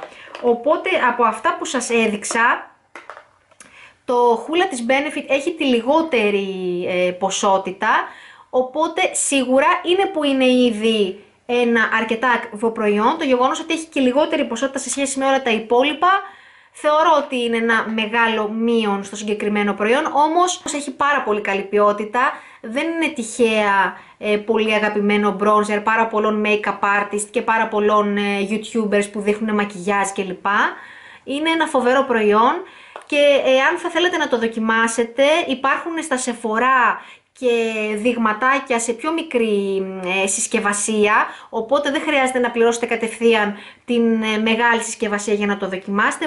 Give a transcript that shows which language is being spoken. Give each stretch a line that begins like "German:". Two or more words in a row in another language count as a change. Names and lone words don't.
Greek: Οπότε από αυτά που σας έδειξα, το Hoola της Benefit έχει τη λιγότερη ποσότητα, οπότε σίγουρα είναι που είναι ήδη ένα αρκετά ακριβό προϊόν. Το γεγονός ότι έχει και λιγότερη ποσότητα σε σχέση με όλα τα υπόλοιπα, θεωρώ ότι είναι ένα μεγάλο μείον στο συγκεκριμένο προϊόν, όμως έχει πάρα πολύ καλή ποιότητα, δεν είναι τυχαία πολύ αγαπημένο bronzer πάρα πολλών
English: make-up artist
Greek: και πάρα πολλών YouTubers που δείχνουν μακιγιάζ κλπ. Είναι ένα φοβερό προϊόν. Και αν θα θέλετε να το δοκιμάσετε, υπάρχουν στα Sephora και δειγματάκια σε πιο μικρή συσκευασία, οπότε δεν χρειάζεται να πληρώσετε κατευθείαν την μεγάλη συσκευασία για να το δοκιμάσετε.